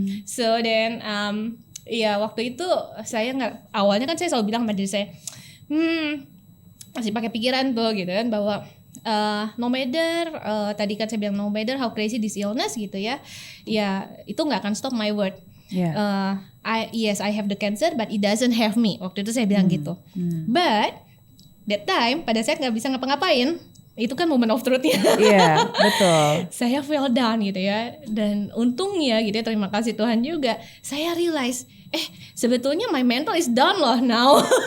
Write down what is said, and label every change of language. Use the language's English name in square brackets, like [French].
[English] So then [Indonesian] waktu itu saya nggak, awalnya kan saya selalu bilang sama diri saya, masih pakai pikiran tuh gitu kan, bahwa no matter tadi kan saya bilang [English] no matter how crazy this illness [Indonesian] gitu ya itu nggak akan [English] stop my word. I have the cancer but it doesn't have me. [Indonesian] Waktu itu saya bilang gitu. [English] But that time [Indonesian] pada saat nggak bisa ngapa-ngapain, itu kan [English] moment of truth [Indonesian] ya. Iya, betul. Saya [English] fell down [Indonesian] gitu ya, dan untungnya gitu ya, terima kasih Tuhan juga, saya realize sebetulnya [English] my mental is down [Indonesian] loh now.